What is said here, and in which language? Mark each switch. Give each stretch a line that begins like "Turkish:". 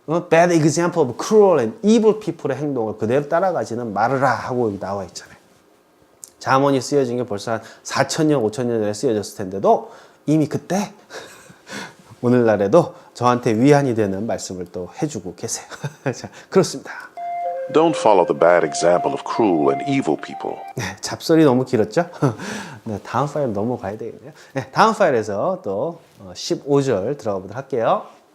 English: bad example of cruel and evil people의
Korean: 행동을 그대로 따라가지는 말으라 하고 여기 나와 있잖아요. 잠언이 쓰여진 게 벌써 한 4,000년, 5,000년 전에 쓰여졌을 텐데도 이미 그때 오늘날에도 저한테 위안이 되는 말씀을 또 해주고 계세요. 자, 그렇습니다.
English: Don't follow the bad example of cruel and evil people.
Korean: 네, 잡설이 너무 길었죠? 네, 다음 파일 넘어가야 되겠네요. 네, 다음 파일에서 또 15절 들어가 보도록 할게요.